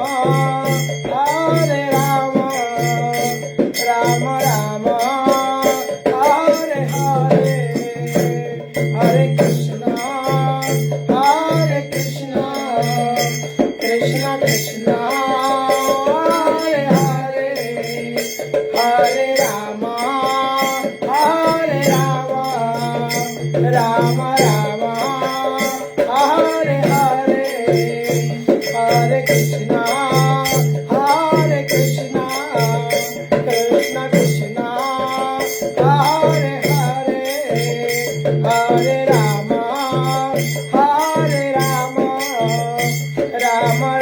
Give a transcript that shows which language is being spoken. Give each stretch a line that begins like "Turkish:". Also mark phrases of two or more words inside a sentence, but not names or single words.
Sanskrit: রাম রাম হরে হরে হরে কৃষ্ণ কৃষ্ণ কৃষ্ণ হরে হরে হরে রাম রাम राम हरे हरे हरे कृष्णा कृष्ण कृष्ण हरे हरे हरे राम राम राम